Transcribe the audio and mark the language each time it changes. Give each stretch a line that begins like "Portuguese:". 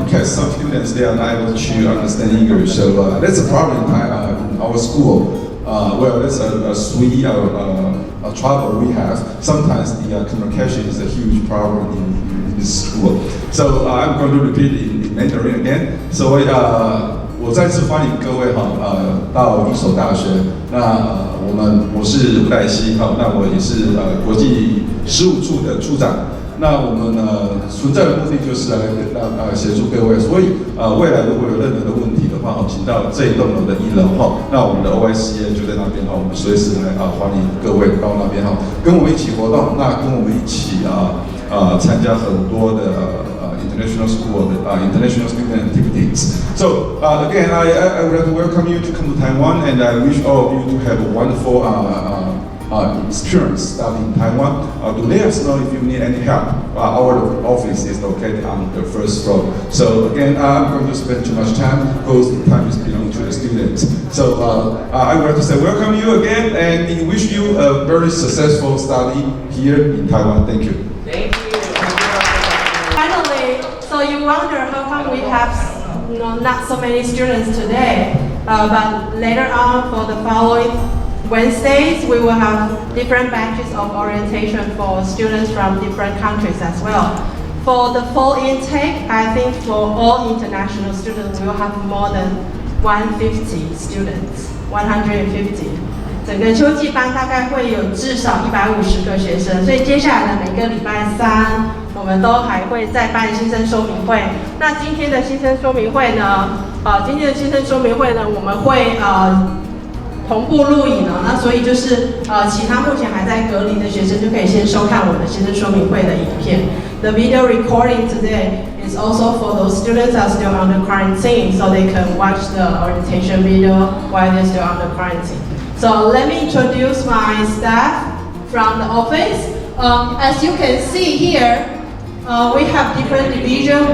English: In case some students, they are not able to understand English, so that's a problem in our school. That's a sweet trouble we have. Sometimes the communication is a huge problem in this school. So I'm going to repeat in Mandarin again.
Chinese: So 我再次欢迎各位到义守大学。我是吴代希那我也是国际事务处的处长。那我们存在的目的就是来协助各位，所以未来如果有任何的问题的话请到这一栋楼的1楼那我们的 OICA 就在那边我们随时来欢迎各位到那边跟我们一起活动，那跟我们一起参加很多的 international school, international student activities.
English: So again, I would like to welcome you to come to Taiwan, and I wish all of you to have a wonderful experience studying in Taiwan, to let us know if you need any help. Our office is located on the first floor. So again, I'm going to spend too much time because the time is belonging to the students. So I would like to say welcome you again and wish you a very successful study here in Taiwan. Thank you. Thank you. Finally, so you wonder how come we have not so many students today, but later on for the following Wednesdays, we will have different batches of orientation for students from different countries as well. For the fall intake, I think for all international students, we will have more than 150 students, 150.
Chinese: 整个秋季班大概会有至少150个学生，所以接下来的每个礼拜三，我们都还会再办新生说明会。那今天的新生说明会呢？我们会同步录影哦，那所以就是其他目前还在隔离的学生就可以先收看我们的新生说明会的影片。
English: The video recording today is also for those students that are still under quarantine, so they can watch the orientation video while they're still under quarantine. So let me introduce my staff from the office. As you can see here, we have different divisions.